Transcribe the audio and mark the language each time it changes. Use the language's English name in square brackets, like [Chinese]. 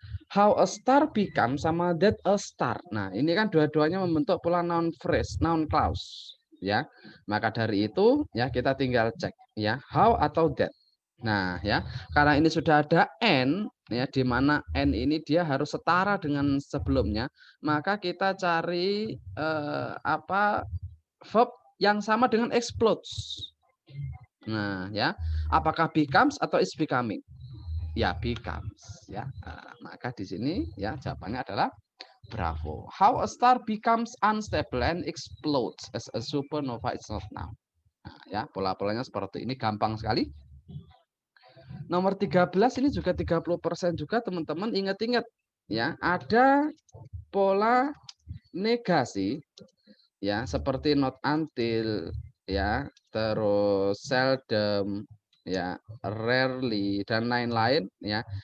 [English] How a star become [Indonesian] sama [English] that a star. [Indonesian] Nah, ini kan dua-duanya membentuk pola noun phrase, noun clause, ya. Maka dari itu ya kita tinggal cek ya, how atau that. Nah, ya, karena ini sudah ada n ya, di mana n ini dia harus setara dengan sebelumnya, maka kita cari verb yang sama dengan explodes. Nah, ya. Apakah becomes atau [English] is becoming? [Indonesian] Ya, becomes ya. Maka di sini ya jawabannya adalah bravo. [English] How a star becomes unstable and explodes as a supernova is not now. [Indonesian] Nah, ya, pola-polanya seperti ini gampang sekali. Nomor 13 ini juga 30% juga teman-teman, ingat-ingat ya, ada pola negasi ya, seperti [English] not until [Indonesian] ya, terus seldom ya, rarely dan lain-lain ya.